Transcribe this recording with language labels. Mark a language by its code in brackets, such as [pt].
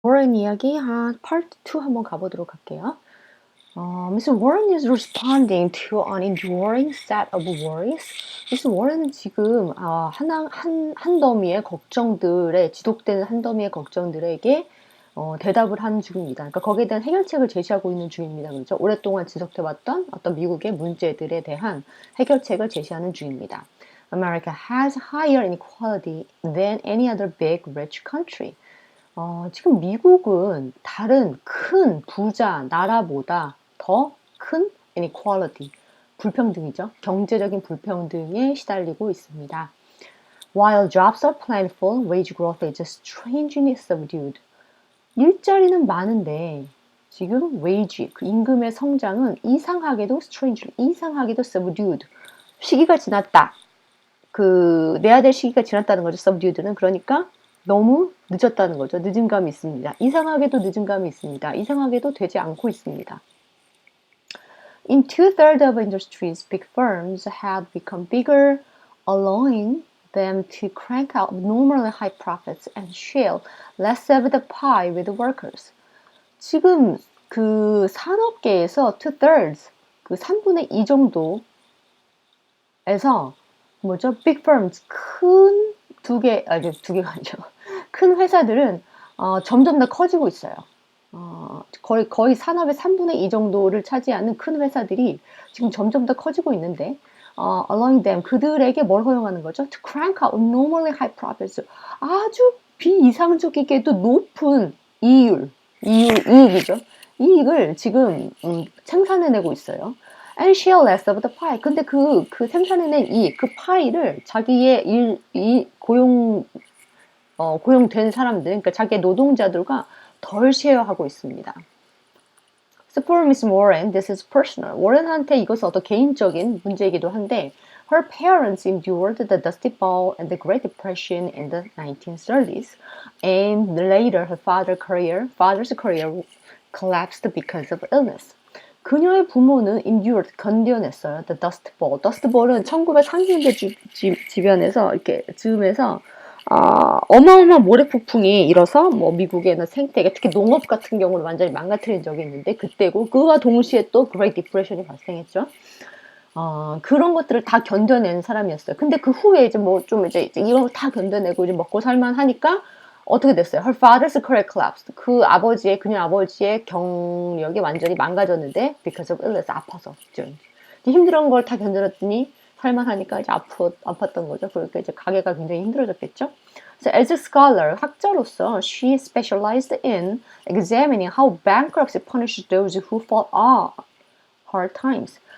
[ko] 워런 이야기 한 파트 2 한번 가보도록 할게요. [en] Mr. Warren is responding to an enduring set of worries. Mr. [ko] Warren은 지금 한 더미의 걱정들에 지속되는 한 더미의 걱정들에게 대답을 하는 중입니다. 그러니까 거기에 대한 해결책을 제시하고 있는 중입니다. 그렇죠? 오랫동안 지속돼왔던 어떤 미국의 문제들에 대한 해결책을 제시하는 중입니다. [en] America has higher inequality than any other big rich country. [ko] 지금 미국은 다른 큰 부자 나라보다 더 큰 inequality, 불평등이죠. 경제적인 불평등에 시달리고 있습니다. [en] While jobs are plentiful, wage growth is strangely subdued. [ko] 일자리는 많은데 지금 wage, 그 임금의 성장은 이상하게도 subdued. 시기가 지났다. 내야 될 시기가 지났다는 거죠. subdued는. 그러니까 너무 늦었다는 거죠. 늦은 감이 있습니다. 이상하게도 늦은 감이 있습니다. 이상하게도 되지 않고 있습니다. [en] In 2/3 of industries, big firms have become bigger, allowing them to crank out abnormally high profits and share less of the pie with the workers. [ko] 지금 그 산업계에서 2/3, 그 3분의 2 정도에서 뭐죠? [en] big firms, [ko] 큰 두 개가 아니죠. 큰 회사들은 점점 더 커지고 있어요. 거의 산업의 3분의 2 정도를 차지하는 큰 회사들이 지금 점점 더 커지고 있는데, [en] allowing them, [ko] 그들에게 뭘 허용하는 거죠? [en] To crank out abnormally high profits. [ko] 아주 비이상적이게도 높은 이익이죠. 이익을 지금 생산해내고 있어요. [en] And share less of the pie. [ko] 근데 그 생산해낸 이익, 그 파이를 자기의 고용된 사람들, 그러니까 자기의 노동자들과 덜 쉐어하고 있습니다. [en] So for Miss Warren, this is personal. [ko] 워렌한테 이것은 어떤 개인적인 문제이기도 한데, [en] her parents endured the Dusty Bowl and the Great Depression in the 1930s, and later her father's career collapsed because of illness. [ko] 그녀의 부모는 endured, 견뎌냈어요. [en] The Dust Bowl. [ko] Dust Bowl은 1930년대 주변에서 이렇게 즈음에서 어마어마한 모래폭풍이 일어서 뭐 미국에는 생태계, 특히 농업 같은 경우는 완전히 망가뜨린 적이 있는데 그때고, 그와 동시에 또 Great Depression이 발생했죠. 그런 것들을 다 견뎌낸 사람이었어요. 근데 그 후에 이제 이런 거 다 견뎌내고 이제 먹고 살만 하니까 어떻게 됐어요? [en] Her father's career collapsed. [ko] 그녀 아버지의 경력이 완전히 망가졌는데 [en] because of illness, [ko] 아파서. 힘들은 걸 다 견뎌냈더니 살만하니까 이제 아팠던 거죠. 그러니까 이제 가게가 굉장히 힘들어졌겠죠. [en] So as a scholar, [ko] 학자로서 [en] she specialized in examining how bankruptcy punishes those who fought hard times.